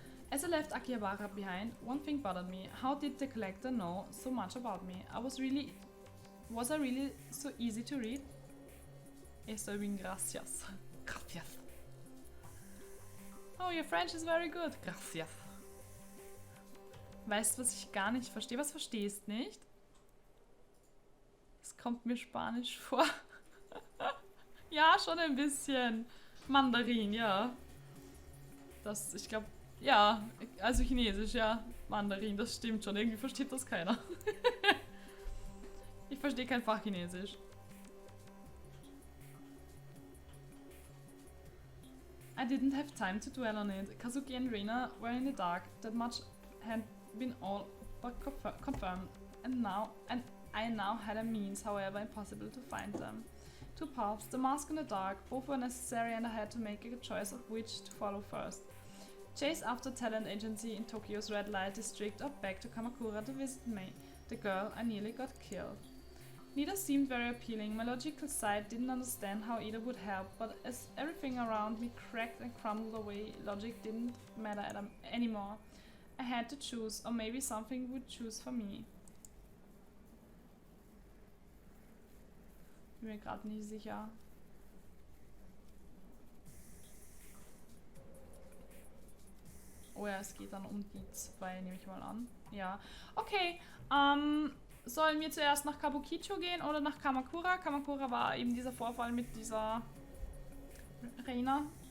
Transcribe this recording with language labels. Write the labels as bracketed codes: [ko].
[en] As I left Akihabara behind, one thing bothered me. How did the collector know so much about me? Was I really so easy to read? [es] Estoy bien, gracias. Gracias. [en] Oh, your French is very good. [es] Gracias. [de] Weißt du, was ich gar nicht verstehe? Was verstehst nicht? Es kommt mir Spanisch vor. Ja, schon ein bisschen. Mandarin, ja. Das, ich glaube, ja, also Chinesisch, ja. Mandarin, das stimmt schon. Irgendwie versteht das keiner. Ich verstehe kein Fach Chinesisch. [en] I didn't have time to dwell on it. Kazuki and Reina were in the dark. That much had been all but confirmed. And I now had a means, however impossible, to find them. Two paths, the mask and the dark, both were necessary, and I had to make a choice of which to follow first. Chase after talent agency in Tokyo's red light district, or back to Kamakura to visit Mei, the girl I nearly got killed. Neither seemed very appealing. My logical side didn't understand how either would help, but as everything around me cracked and crumbled away, logic didn't matter anymore. I had to choose, or maybe something would choose for me. [de] Bin mir gerade nicht sicher. Oh ja, es geht dann um die zwei, nehme ich mal an. Ja, okay. Sollen wir zuerst nach Kabukicho gehen oder nach Kamakura? Kamakura war eben dieser Vorfall mit dieser Reina.